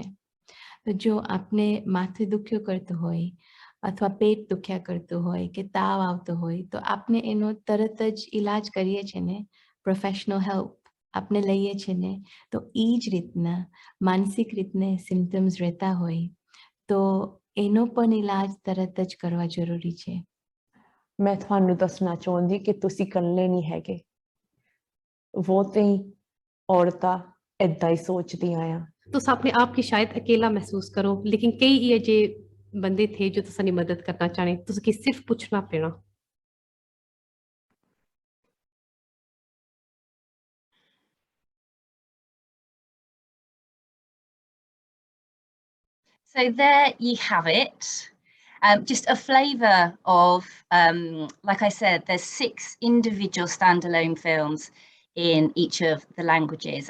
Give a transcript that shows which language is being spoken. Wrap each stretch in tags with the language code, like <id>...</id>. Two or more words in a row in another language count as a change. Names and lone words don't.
<gu>તો જો આપને માથે દુખ્યો કરતો હોય અથવા પેટ દુખ્યા કરતું હોય કે તાવ આવતો હોય તો આપણે એનો તરત જ ઇલાજ કરીએ છીએ ને,</gu> <en>professional help</en> <gu>આપણે લઈએ છીએ ને, તો એ જ રીતના માનસિક રીતને સિમ્પટમ્સ રહેતા હોય તો એનો પણ ઇલાજ તરત જ કરવા જરૂરી છે।</gu> <pa>ਮੈਂ ਤੁਹਾਨੂੰ ਦੱਸਣਾ ਚਾਹੁੰਦੀ ਕਿ ਤੁਸੀਂ ਇਕੱਲੇ ਨਹੀਂ ਹੈਗੇ। ਬਹੁਤੀ औरतां ਏਦਾਂ ਹੀ ਸੋਚਦੀਆਂ ਆ। ਤੁਸ ਅਪਣੇ ਆਪ ਕੀ ਸ਼ਾਇਦ ਅਕੇਲਾ ਮਹਿਸੂਸ ਕਰੋ ਲੇਕਿਨ ਕਈ ਯੇ ਜੇ ਬੰਦੇ ਥੇ ਜੋ ਤੁਸਾਨੀ ਮਦਦ ਕਰਨਾ ਚਾਹਨੇ, ਤੁਸ ਕੀ ਸਿਰਫ਼ ਪੁੱਛਣਾ ਪੇਣਾ।</pa> <en>So there you have it. Just a flavour of, like I said, there's 6 individual standalone films in each of the languages.</en>